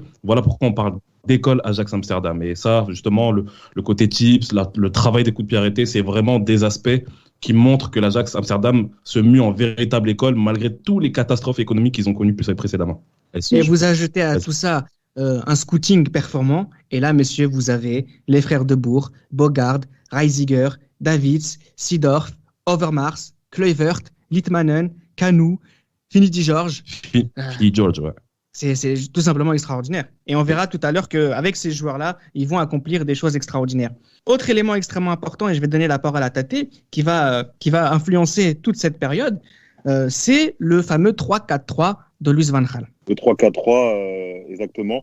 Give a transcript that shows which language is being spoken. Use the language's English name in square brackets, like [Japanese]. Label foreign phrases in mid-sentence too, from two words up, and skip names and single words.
[French] Voilà pourquoi on parle d'école Ajax Amsterdam. Et ça, justement, le côté tips, le travail des coups de pied arrêtés, c'est vraiment des aspects qui montrent que l'Ajax Amsterdam se mue en véritable école malgré toutes les catastrophes économiques qu'ils ont connues précédemment. Et vous ajoutez à tout ça un scouting performant. Et là, messieurs, vous avez les frères de Boer, Bogaard, Reisiger, Davids, Seedorf, Overmars, Kluivert, Litmanen, Kanu, Finidi George. Finidi George, ouais. C'est tout simplement extraordinaire. Et on verra tout à l'heure qu'avec ces joueurs-là, ils vont accomplir des choses extraordinaires. Autre élément extrêmement important, et je vais donner la parole à Tate, qui va influencer toute cette période, c'est le fameux 3-4-3 de Luis van Gaal. Le 3-4-3, exactement.